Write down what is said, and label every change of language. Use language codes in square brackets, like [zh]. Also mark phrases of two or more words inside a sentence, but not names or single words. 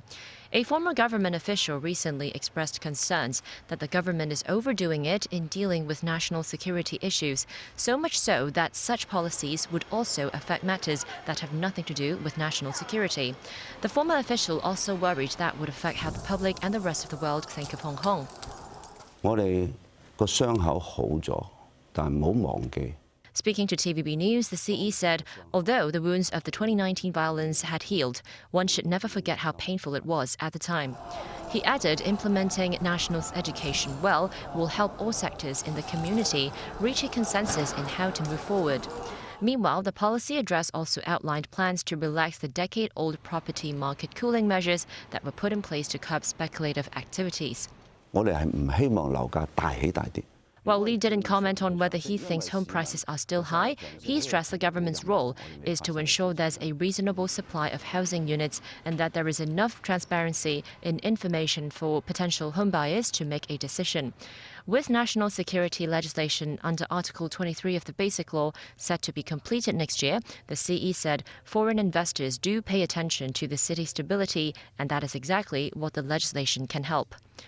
[en] A former government official recently expressed concerns that the government is overdoing it in dealing with national security issues, so much so that such policies would also affect matters that have nothing to do with national security. The former official also worried that would affect how the public and the rest of the world think of Hong Kong. [yue] 我哋個傷口好咗，但唔好忘記。 [en] Speaking to TVB News, the CE said, although the wounds of the 2019 violence had healed, one should never forget how painful it was at the time. He added implementing national education well will help all sectors in the community reach a consensus in how to move forward. Meanwhile, the policy address also outlined plans to relax the decade-old property market cooling measures that were put in place to curb speculative activities. [yue] 我哋係唔希望樓價大起大跌。 [en] While Lee didn't comment on whether he thinks home prices are still high, he stressed the government's role is to ensure there's a reasonable supply of housing units and that there is enough transparency in information for potential home buyers to make a decision. With national security legislation under Article 23 of the Basic Law set to be completed next year, the CE said foreign investors do pay attention to the city's stability, and that is exactly what the legislation can help.